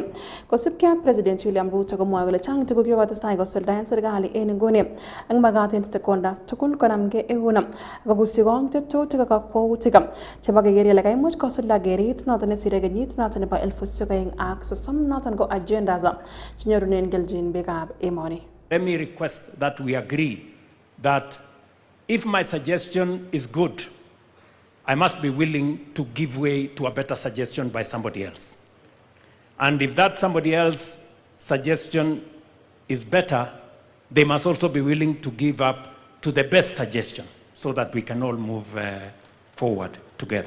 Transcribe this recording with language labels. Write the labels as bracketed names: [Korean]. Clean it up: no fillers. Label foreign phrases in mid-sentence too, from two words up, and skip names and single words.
[Kalenjin] Kosubkei ak President William Ruto komwoe kole chang tuguk chekotestai kosuldaen serikali en nguni ak magat en stakeholders tugul konamgei eun akokusikong tetutik ak kakwautik chebo keker kele kaimuch kosulda keret noton nesire kenyit noton nebo 2030 noton ko agendas chenyorunen kelchin biikab emoni. [English] Let me request that we agree that if my suggestion is good, I must be willing to give way to a better suggestion by somebody else. And if that somebody else's suggestion is better, they must also be willing to give up to the best suggestion so that we can all move forward together.